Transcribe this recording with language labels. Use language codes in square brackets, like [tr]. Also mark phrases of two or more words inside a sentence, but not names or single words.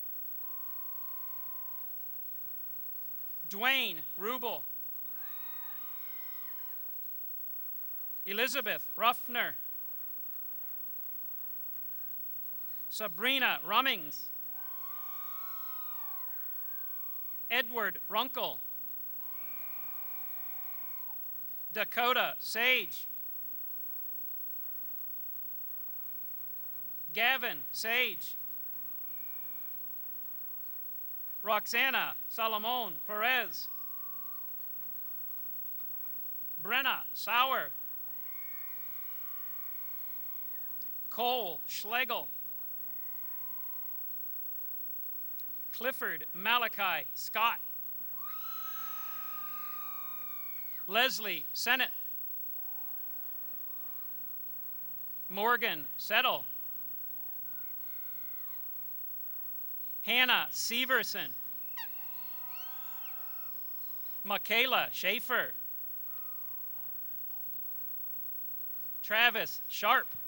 [en] Dwayne Rubel. Elizabeth Ruffner. Sabrina Rummings. Edward Runkle. Dakota Sage. Gavin Sage. Roxana Salomon Perez. Brenna Sauer. Cole Schlegel. Clifford Malachi Scott. Leslie Sennett. Morgan Settle. Hannah Severson. Michaela Schaefer. Travis Sharp.